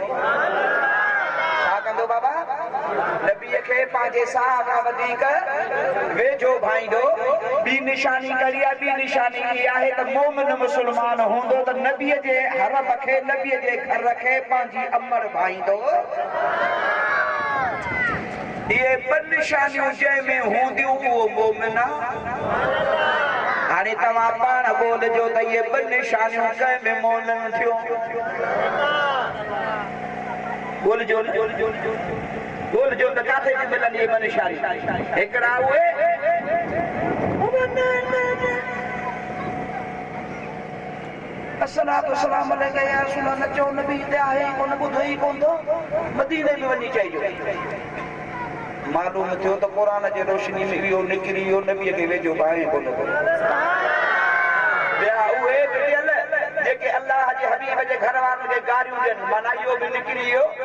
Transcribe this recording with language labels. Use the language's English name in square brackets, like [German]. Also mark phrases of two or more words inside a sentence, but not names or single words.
[Sindhi] छा कंदो बाबा नबीअ खे पंहिंजे साह खां वधीक वेझो भाईंदो ॿी निशानी कहिड़ी आहे ॿी निशानी इहा आहे त मोमिन मुस्लमान हूंदो त नबीअ जे हरम खे नबीअ जे घर खे पंहिंजी अमर भाईंदो ये ॿ निशानियूं जंहिंमें हूंदियूं उहो मोमिन हाणे तव्हां पाण ॿोलिजो त ये ॿ निशानियूं कंहिंमें मोमिन थियो ॿोलिजो ॿोलिजो त किथे थी मिलनि ये ॿ निशानियूं हिकिड़ा उहे [Arabic] الصلاة والسلام عليك يا رسول الله [Sindhi] चओ नबी ते आहे कोन ॿुधो ई कोन थो मदीने में वञी चइजो मालूम थियो त क़ुरान जे रोशनी में इहो निकिरी वियो नबीअ खे वेझो बाहि कोन थो ॿिया उहे बिड़ियल जेके अल्लाह जे हबीब जे घर वारनि खे गारियूं ॾियनि माना इहो बि निकिरी वियो